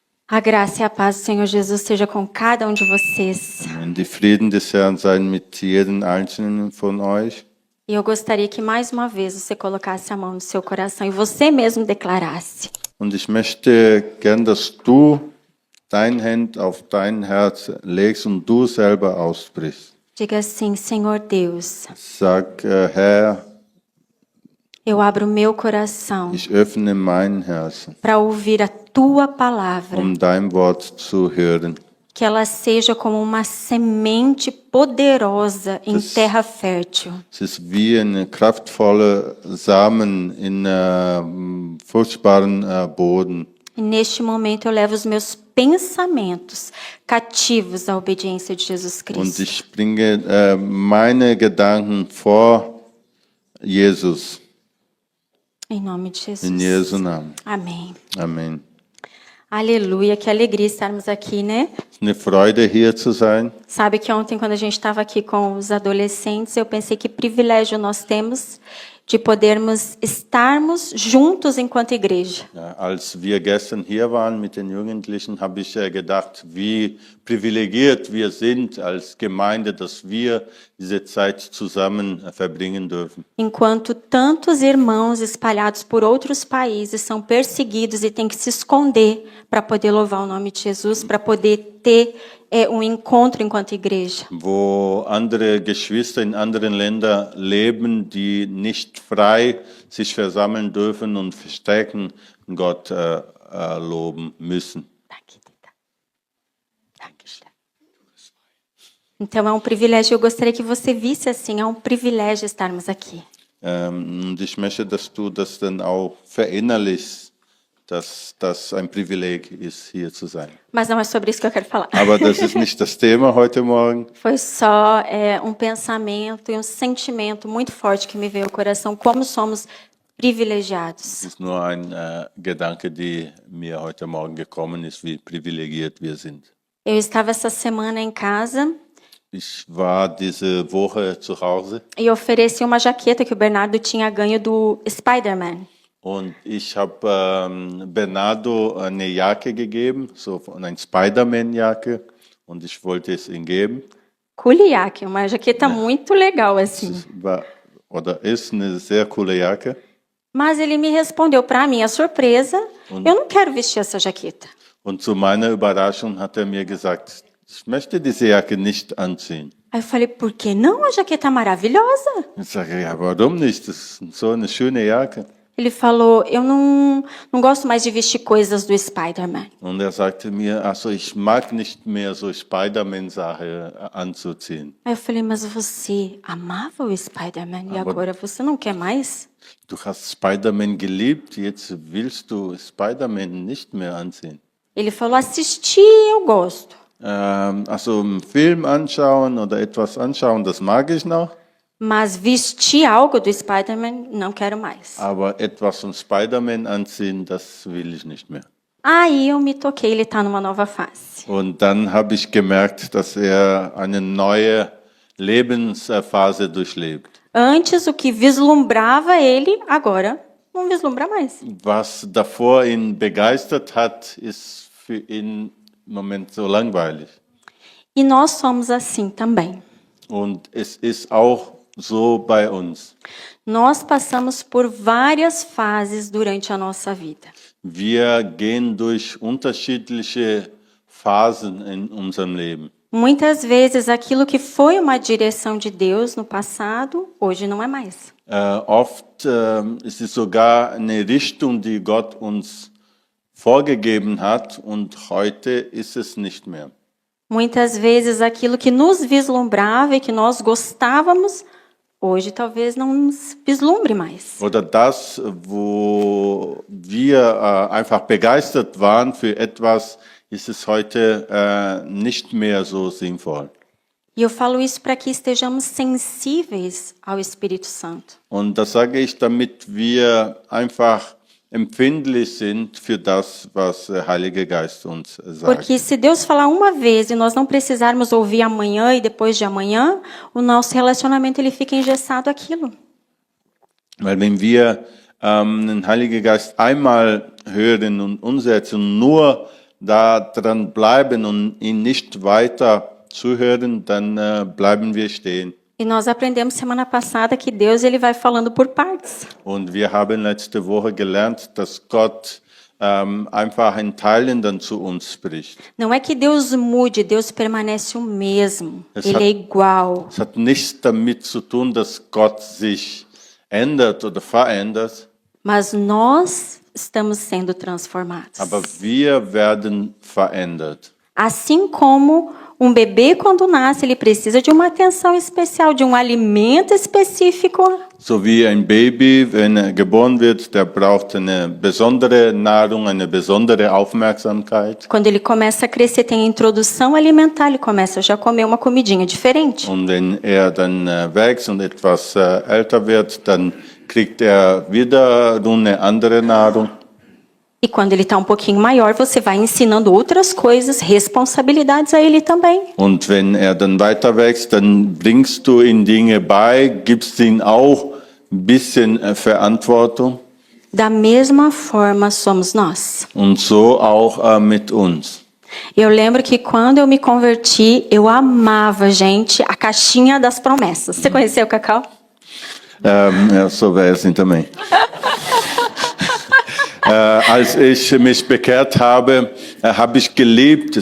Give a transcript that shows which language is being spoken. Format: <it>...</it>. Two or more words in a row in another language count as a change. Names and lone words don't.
<pt>A graça e a paz do Senhor Jesus seja com cada um de vocês.</pt> <de>Und die Frieden des Herrn seien mit jedem einzelnen von euch.</de> <pt>E eu gostaria que mais uma vez você colocasse a mão no seu coração e você mesmo declarasse:</pt> <de>Und ich möchte gern, dass du dein Hand auf dein Herz legst und du selber aussprichst.</de> <pt>diga assim: Senhor Deus,</pt> <de>Sag, Herr,</de> <pt>eu abro meu coração</pt> <de>ich öffne mein Herz,</de> <pt>para ouvir a tua palavra,</pt> <de>dein Wort zu hören.</de> <pt>que ela seja como uma semente poderosa em terra fértil.</pt> <de>Es ist wie ein kraftvoller Samen in fruchtbaren Boden.</de> <pt>E neste momento eu levo os meus pensamentos cativos à obediência de Jesus</pt> <de>Und Cristo. ich bringe meine Gedanken vor Jesus.</de> <pt>Em nome de Jesus.</pt> <de>In Jesu Namen.</de> <pt>Amém.</pt> <de>Amen.</de> <pt>Aleluia, que alegria estarmos aqui, né?</pt> <de>Es ist eine Freude, hier zu sein.</de> <pt>Sabe que ontem, quando a gente estava aqui com os adolescentes, eu pensei que privilégio nós temos de podermos estarmos juntos enquanto igreja.</pt> <de>Ja, als wir gestern hier waren mit den Jugendlichen, habe ich gedacht, wie privilegiert wir sind als Gemeinde, dass wir diese Zeit zusammen verbringen dürfen.</de> <pt>Enquanto tantos irmãos espalhados por outros países são perseguidos e têm que se esconder para poder louvar o nome de Jesus, para poder ter um encontro enquanto igreja.</pt> <de>Wo andere Geschwister in anderen Ländern leben, die nicht frei sich versammeln dürfen und verstärken Gott loben müssen.</de> <pt>Então é um privilégio, eu gostaria que você visse assim, é um privilégio estarmos aqui.</pt> <de>Und ich möchte, dass du das dann auch verinnerlichst, dass das ein Privileg ist, hier zu sein.</de> <pt>Mas não é sobre isso que eu quero falar.</pt> <de>Aber das ist nicht das Thema heute Morgen.</de> <pt>Foi só um pensamento e um sentimento muito forte que me veio ao coração, como somos privilegiados.</pt> <de>Es ist nur ein Gedanke, der mir heute Morgen gekommen ist, wie privilegiert wir sind.</de> <pt>Eu estava essa semana em casa</pt> <de>Ich war diese Woche zu Hause</de> <pt>e ofereci uma jaqueta que o Bernardo tinha ganho do Spider-Man.</pt> <de>und ich habe Bernardo eine Jacke gegeben, so eine Spider-Man-Jacke, und ich wollte es ihm geben. Coole jaque,</de> <pt>uma jaqueta muito legal assim.</pt> <de>Es war, oder ist eine sehr coole Jacke.</de> <pt>Mas ele me respondeu, para minha surpresa, eu não quero vestir essa jaqueta.</pt> <de>Und zu meiner Überraschung hat mir gesagt, ich möchte diese Jacke nicht anziehen.</de> <pt>Aí eu falei, por que não? A jaqueta é maravilhosa.</pt> <de>Ich sage, ja, warum nicht? Das ist so eine schöne Jacke.</de> <pt>Ele falou, eu não gosto mais de vestir coisas do Spider-Man.</pt> <de>Und sagte mir, also ich mag nicht mehr so Spider-Man-Sache anzuziehen.</de> <pt>Aí eu falei, mas você amava o Spider-Man e agora você não quer mais?</pt> <de>Du hast Spider-Man geliebt, jetzt willst du Spider-Man nicht mehr anziehen.</de> <pt>Ele falou, assistir eu gosto.</pt> <de>Also einen Film anschauen oder etwas anschauen, das mag ich noch.</de> <pt>Mas vestir algo do Spider-Man, não quero mais.</pt> <de>Aber etwas von Spider-Man anziehen, das will ich nicht mehr.</de> <pt>Aí eu me toquei, ele está numa nova fase.</pt> <de>Und dann habe ich gemerkt, dass eine neue Lebensphase durchlebt.</de> <pt>Antes, o que vislumbrava ele, agora não vislumbra mais.</pt> <de>Was davor ihn begeistert hat, ist für ihn im Moment so langweilig.</de> <pt>E nós somos assim também.</pt> <de>Und es ist auch so bei uns.</de> <pt>Nós passamos por várias fases durante a nossa vida.</pt> <de>Wir gehen durch unterschiedliche Phasen in unserem Leben.</de> <pt>Muitas vezes aquilo que foi uma direção de Deus no passado, hoje não é mais.</pt> <de>Oft ist es sogar eine Richtung, die Gott uns vorgegeben hat, und heute ist es nicht mehr.</de> <pt>Muitas vezes aquilo que nos vislumbrava e que nós gostávamos, hoje talvez não nos vislumbre mais.</pt> <de>Oder das, wo wir einfach begeistert waren für etwas, ist es heute nicht mehr so sinnvoll.</de> <pt>E eu falo isso para que estejamos sensíveis ao Espírito Santo.</pt> <de>Und das sage ich, damit wir einfach empfindlich sind für das, was der Heilige Geist uns sagt.</de> <pt>Porque se Deus falar uma vez e nós não precisarmos ouvir amanhã e depois de amanhã, o nosso relacionamento ele fica engessado àquilo.</pt> <de>Weil wenn wir den Heiligen Geist einmal hören und umsetzen, nur da dran bleiben und ihn nicht weiter zuhören, dann bleiben wir stehen.</de> <pt>E nós aprendemos semana passada que Deus ele vai falando por partes.</pt> <de>Und wir haben letzte Woche gelernt, dass Gott einfach in Teilen dann zu uns spricht.</de> <pt>Não é que Deus mude, Deus permanece o mesmo. Ele é igual.</pt> <de>Es hat nichts damit zu tun, dass Gott sich ändert oder verändert,</de> <pt>Mas nós estamos sendo transformados.</pt> <de>aber wir werden verändert.</de> <pt>Assim como um bebê, quando nasce, ele precisa de uma atenção especial, de um alimento específico.</pt> <de>So wie ein Baby, wenn er geboren wird, der braucht eine besondere Nahrung, eine besondere Aufmerksamkeit.</de> <pt>Quando ele começa a crescer, tem a introdução alimentar, ele começa já a comer uma comidinha diferente.</pt> <de>Und wenn er dann wächst und etwas älter wird, dann kriegt er wieder eine andere Nahrung.</de> <pt>E quando ele está um pouquinho maior, você vai ensinando outras coisas, responsabilidades a ele também.</pt> <de>Und wenn er dann weiter wächst, dann bringst du ihm Dinge bei, gibst ihm auch ein bisschen Verantwortung.</de> <pt>Da mesma forma somos nós.</pt> <de>Und so auch mit uns.</de> <pt>Eu lembro que quando eu me converti, eu amava, gente, a caixinha das promessas. Você conheceu o Cacau?</pt> <de>Ja, so wäre es hinter mir. Als ich mich bekehrt habe, habe ich geliebt.</de>